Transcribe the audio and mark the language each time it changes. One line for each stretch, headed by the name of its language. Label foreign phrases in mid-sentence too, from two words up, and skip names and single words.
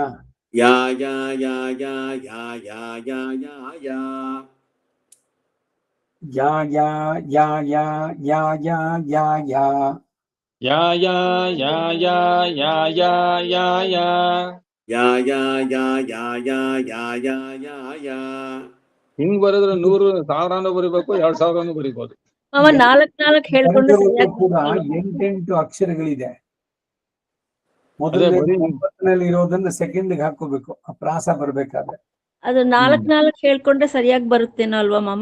Kannada: ಯಾ ಯಾ ಯಾ ಯಾ ಯಾ ಯಾ ಯಾ ಯಾ ಯಾ. ಯಾ ಯಾ ಯಾ ಯಾ ಯಾ ಯಾ ಯಾ ಯಾ. ಯಾ ಯಾ ಯಾ ಯಾ ಯಾ ಯಾ ಯಾ ಯಾ. ಯಾ ಯಾ ಯಾ ಯಾ ಯಾ ಯಾ ಯಾ ಯಾ ಯಾ. ಹಿಂಗ್ ಬರೆದ್ರೆ 100 1000 ಬರಿಬೇಕು, 2000 ಬರಿಬೋದು. ಮಾವ 4 ಹೇಳ್ಕೊಂಡು ಎರಡರಲ್ಲೂ ಸರಿಯಾಗಿ ಕೂಡ ಬರ್ತಿಲ್ವಾ? 8 ಅಕ್ಷರಗಳಿದೆ. ಅದೇ ಮೊದಲನೇ ಬರೀ ಒಂಬತ್ತನಲ್ಲಿ ಇರೋದನ್ನ ಸೆಕೆಂಡ್ಗೆ ಹಾಕೋಬೇಕು ಆ ಪ್ರಾಸ ಬರ್ಬೇಕಾದ್ರೆ. ಅದು 4 ಹೇಳ್ಕೊಂಡ್ರೆ ಸರಿಯಾಗಿ ಬರುತ್ತೇನೋ ಅಲ್ವಾ ಮಾಮ?